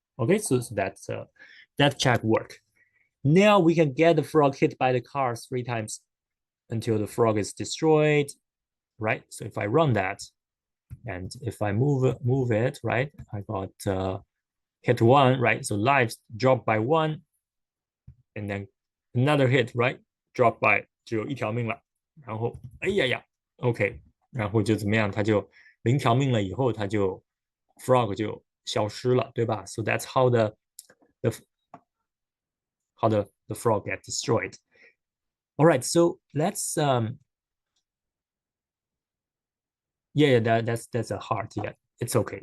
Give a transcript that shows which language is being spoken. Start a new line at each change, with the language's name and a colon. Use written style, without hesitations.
English: Okay, so that check work. Now we can get the frog hit by the car 3 times until the frog is destroyed, right? So if I run that, and if I move it, right, I got hit 1, right? So lives drop by 1, and then another hit, right? Drop by
Chinese: 只有1条命了，然后哎呀呀 ，OK，然后就怎么样？它就0条命了以后，它就 frog 就消失了，对吧？
English: So that's how the how the frog get destroyed. All right, so let's yeah, that's a heart. Yeah, it's okay.